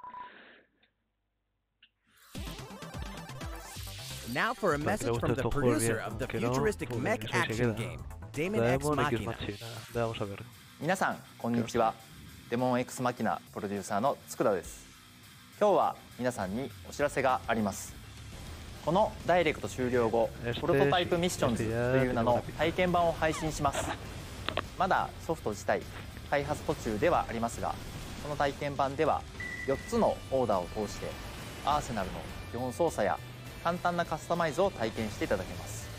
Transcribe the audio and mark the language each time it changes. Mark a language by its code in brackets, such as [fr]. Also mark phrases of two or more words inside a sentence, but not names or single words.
[en] Now for a message from the producer of the futuristic mech action game, Daemon X Daemon X Machina. Machina. [es] Vamos a ver. [ja] 皆さんこんにちは。デモン X マキナプロデューサーの佃です。今日は皆さんにお知らせがあります。このダイレクト終了後、プロトタイプミッションズという名の体験版を配信します。まだソフト自体開発途中ではありますが、この体験版では4つのオーダーを通してアーセナルの基本操作や簡単なカスタマイズを体験していただけます。